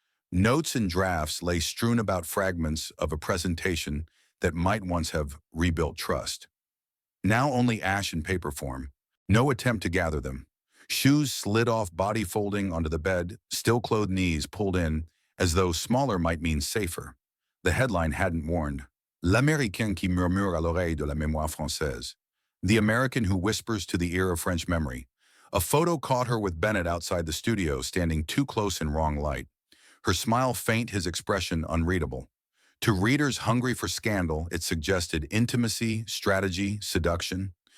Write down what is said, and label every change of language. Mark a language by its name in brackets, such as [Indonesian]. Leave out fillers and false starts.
[English] Notes and drafts lay strewn about, fragments of a presentation that might once have rebuilt trust. Now only ash in paper form. No attempt to gather them. Shoes slid off, body folding onto the bed, still-clothed knees pulled in, as though smaller might mean safer. The headline hadn't warned. [French] L'Américain qui murmure à l'oreille de la mémoire française. [English] The American who whispers to the ear of French memory. A photo caught her with Bennett outside the studio, standing too close in wrong light. Her smile faint, his expression unreadable. To readers hungry for scandal, it suggested intimacy, strategy, seduction.